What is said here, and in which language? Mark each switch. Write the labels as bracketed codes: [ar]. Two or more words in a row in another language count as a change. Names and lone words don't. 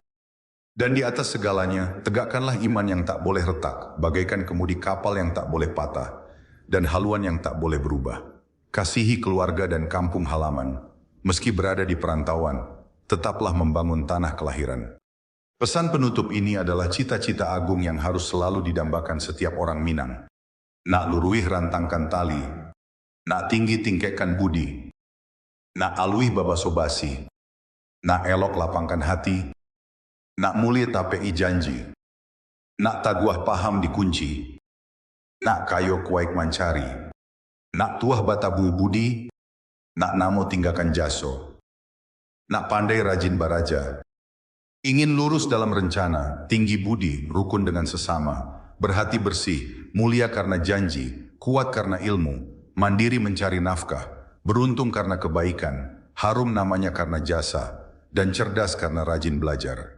[id] Dan di atas segalanya, tegakkanlah iman yang tak boleh retak, bagaikan kemudi kapal yang tak boleh patah, dan haluan yang tak boleh berubah. Kasihi keluarga dan kampung halaman. Meski berada di perantauan, tetaplah membangun tanah kelahiran. Pesan penutup ini adalah cita-cita agung yang harus selalu didambakan setiap orang Minang. [min] Nak luruih rantangkan tali, nak tinggi tingkatkan budi, nak aluih babaso basi, nak elok lapangkan hati, nak mulia tapei janji, nak taguah paham dikunci, nak kayo kuaik mancari, nak tuah batabu budi, nak namo tinggalkan jaso, nak pandai rajin baraja. [id] Ingin lurus dalam rencana, tinggi budi, rukun dengan sesama, berhati bersih, mulia karena janji, kuat karena ilmu, mandiri mencari nafkah, beruntung karena kebaikan, harum namanya karena jasa, dan cerdas karena rajin belajar.